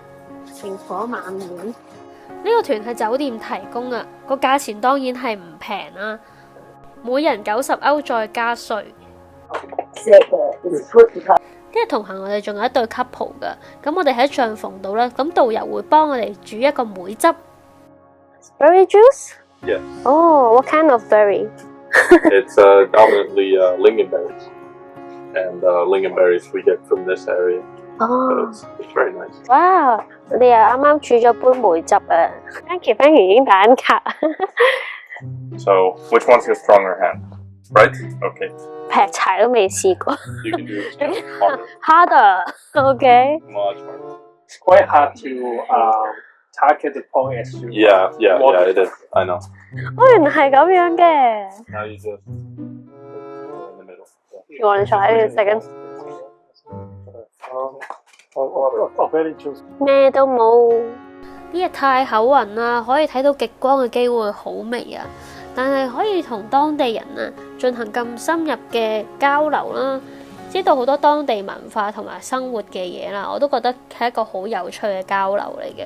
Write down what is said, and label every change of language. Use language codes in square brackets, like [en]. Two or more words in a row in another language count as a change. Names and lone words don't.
[yue] 螢火晚會呢個團係酒店提供啊，個價錢當然係唔平啦，每人90歐再加稅。跟住同行我哋仲有一對 couple 噶，咁我哋喺帳篷度啦，咁導遊會幫我哋煮一個梅汁。 [en] Berry juice? Yes. Oh, what kind of berry? It's dominantly lingonberries, and lingonberries we get from this area. So Oh, it's very nice. [yue] 哇！我哋又啱啱煮咗杯梅汁啊 ！ [en] Thank you， [yue] 已經打緊卡。 [en] So which one's your stronger hand? Right? Okay. [yue] 劈柴都未試過 [en] You can do it harder. ，harder。OK。 Much harder. It's quite hard to target the point as you Yeah, it is. I know. [yue] 哦，原來係咁樣嘅。 [en] Now you just in the middle. Yeah. You want to try it a second？ very juicy. [yue] 咩都冇。呢日太口暈啦，可以睇到極光嘅機會好微啊！但係可以同當地人啊進行咁深入嘅交流啦，知道好多當地文化同埋生活嘅嘢啦，我都覺得係一個好有趣嘅交流嚟嘅。